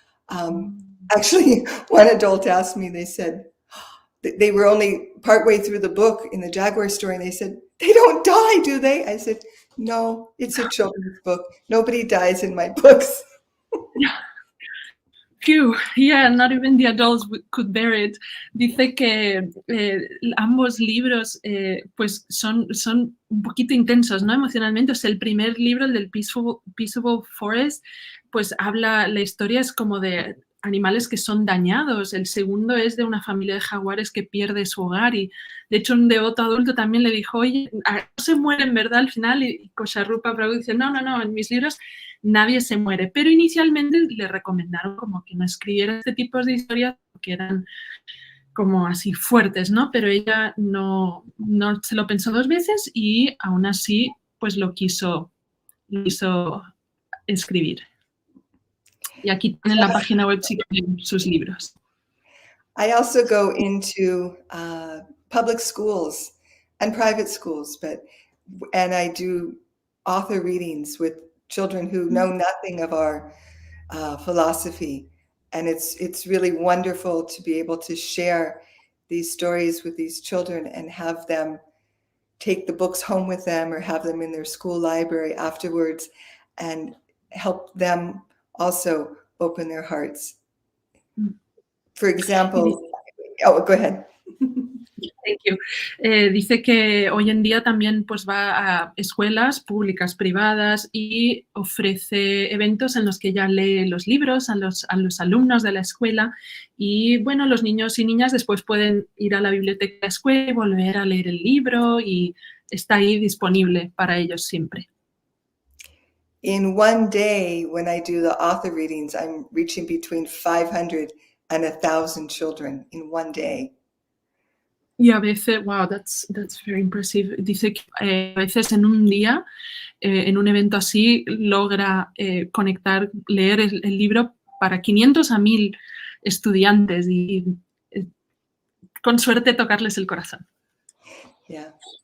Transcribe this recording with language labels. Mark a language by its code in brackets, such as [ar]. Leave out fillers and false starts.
[en] Actually, one adult asked me, they said, they were only partway through the book in the jaguar story, and they said, they don't die, do they? I said, no, it's a children's book. Nobody dies in my books. Phew, yeah, not even the adults could bear it. [es] Dice que ambos libros pues son un poquito intensos, ¿no? Emocionalmente. O sea, el primer libro, el del Peaceful Forest, pues la historia es como de animales que son dañados. El segundo es de una familia de jaguares que pierde su hogar y, de hecho, un devoto adulto también le dijo, oye, no se mueren, ¿verdad? Al final, y Kosa Rupa Dasi dice, no, en mis libros nadie se muere. Pero inicialmente le recomendaron como que no escribiera este tipo de historias porque eran como así fuertes, ¿no? Pero ella no se lo pensó 2 veces y aún así, pues lo quiso escribir. Y aquí tienen la página web si quieren sus libros. [en] I also go into public schools and private schools, and I do author readings with children who know nothing of our philosophy. And it's really wonderful to be able to share these stories with these children and have them take the books home with them or have them in their school library afterwards and help them also open their hearts. For example, go ahead. Thank you. [es] Dice que hoy en día también pues va a escuelas públicas, privadas y ofrece eventos en los que ella lee los libros a los alumnos de la escuela y bueno, los niños y niñas después pueden ir a la biblioteca de la escuela y volver a leer el libro y está ahí disponible para ellos siempre. [en] in one day, when I do the author readings, I'm reaching between 500 and 1,000 children in one day. [es] Y a veces, [en] wow, that's very impressive. [es] Dice que a veces en un día, en un evento así, logra conectar, leer el libro para 500 a 1000 estudiantes y con suerte tocarles el corazón. [en] Yeah.